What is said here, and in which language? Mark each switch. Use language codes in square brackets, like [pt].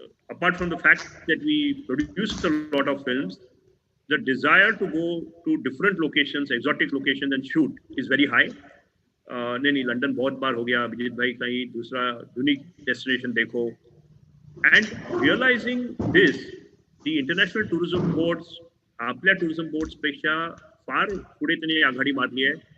[en] Apart from the fact that we produced a lot of films, the desire to go to different locations, exotic locations, and shoot is very high. [hi] नहीं London बहुत बार हो गया, अभिजीत भाई कहीं दूसरा unique destination देखो. [en] And realizing this, the international tourism boards [mr] आपल्या tourism boards पेक्षा फार पुढे त्यांनी आघाडी मारली आहे.